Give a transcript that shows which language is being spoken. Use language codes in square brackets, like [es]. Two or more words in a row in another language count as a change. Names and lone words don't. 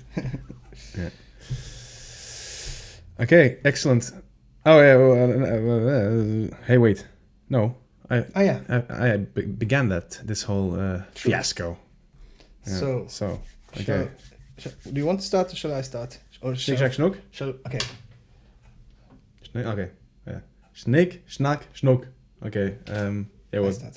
[en] Yeah. Okay, excellent. Oh yeah. Hey, wait. No. I began this whole fiasco. Yeah. So. Okay. Do you want to start or shall I start? Or [de] Snik, schnack, schnuck? [en] Okay. Okay. Yeah. [de] Snik, schnack, schnuck. [en] Okay. Yeah, well, start.